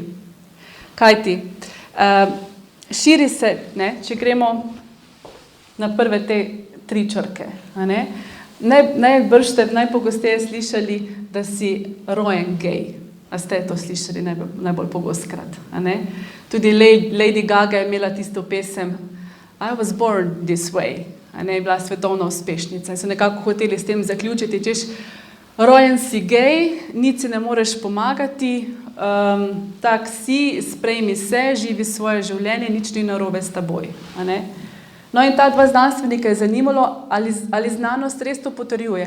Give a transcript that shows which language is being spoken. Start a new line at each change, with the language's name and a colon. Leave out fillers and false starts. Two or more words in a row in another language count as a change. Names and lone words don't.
Slovenian: Kajti, širi se, če gremo na prve te 3 črke. Najbrž ste najpogosteje slišali, da si rojen gej. A ste to slišali najbolj pogostkrat? Tudi Lady Gaga je imela tisto pesem
English: I was born this way.
Slovenian: Je bila svetovna uspešnica. In so nekako hoteli s tem zaključiti, češ, rojen si gej, nič si ne moreš pomagati, tak si, sprejmi se, živi svoje življenje, nič ni narobe s teboj. No in ta 2 znanstvenika je zanimalo, ali znanost res to potrjuje.